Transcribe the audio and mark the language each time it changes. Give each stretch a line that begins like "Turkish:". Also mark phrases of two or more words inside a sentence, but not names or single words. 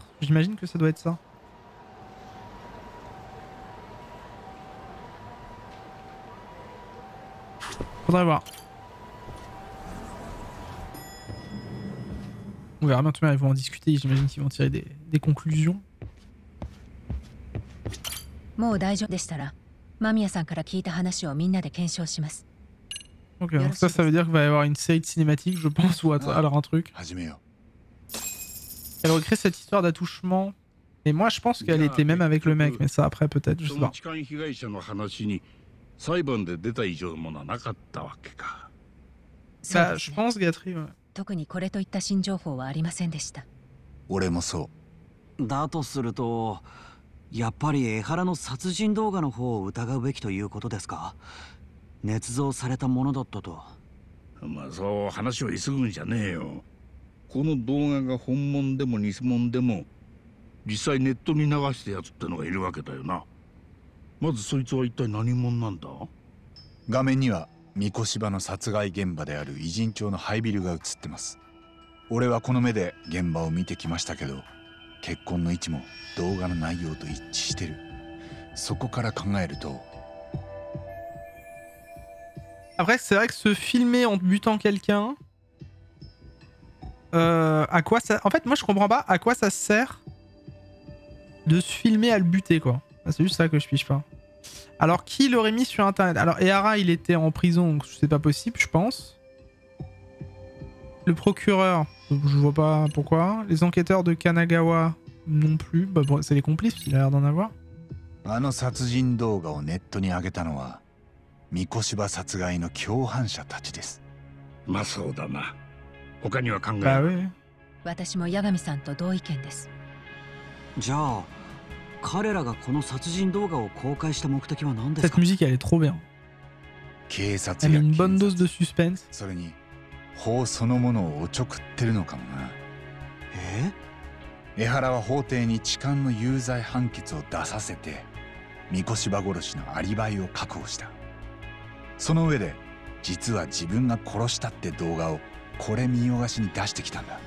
French: J'imagine que ça doit être ça. Faudrait voir. On verra bien, tout le monde, ils vont en discuter, j'imagine qu'ils vont tirer des conclusions.
Japanese: もう大丈夫でしたら、間宮さんから聞いた話をみんなで検証します。
French: Ok, donc ça veut dire qu'il va y avoir une série de cinématiques, je pense, ou alors un truc. Elle recrée cette histoire d'attouchement. Et moi, je pense qu'elle était même avec le mec, mais ça après, peut-être, je sais pas. Ça, je pense, Gatry, ouais.
Japanese: 特にこれといった新情報はありませんでした。俺もそう。だとすると、やっぱり江原の殺人動画の方を疑うべきということですか。捏造されたものだったと。まあそう話を急ぐんじゃねえよ。この動画が本物でも偽物でも実際ネットに流したやつってのがいるわけだよな。まずそいつは一体何者なんだ。画面には三越芝の殺害現場である偉人町の廃ビルが映ってます。俺はこの目で現場を見てきましたけど、血痕の位置も動画の内容と一致してる。そこから考えると。
French: Après, c'est vrai que se filmer en butant quelqu'un, à quoi ça... En fait, moi, je comprends pas à quoi ça sert de se filmer à le buter, quoi. C'est juste ça que je pige pas. Alors, qui l'aurait mis sur Internet? Alors, Ehara, il était en prison, donc c'est pas possible, je pense. Le procureur, je vois pas pourquoi. Les enquêteurs de Kanagawa, non plus. Bah, bon, c'est les complices, il a l'air d'en avoir.
Japanese: あの殺人動画をネットに上げたのは三越芝殺害の共犯者たちです。まあそうだな。他には考えない。私も八神さんと同意見です。じゃあ彼らがこの殺人動画を公開した目的は何ですか。
French: Cette musique elle est trop bien.
Japanese: 警察や
French: Elle met une bonne dose de suspense.
Japanese: それに法そのものをおちょくってるのかもな。江原は法廷に痴漢の有罪判決を出させて三越芝殺しのアリバイを確保した。その上で実は自分が殺したって動画をこれ見よがしに出してきたんだ。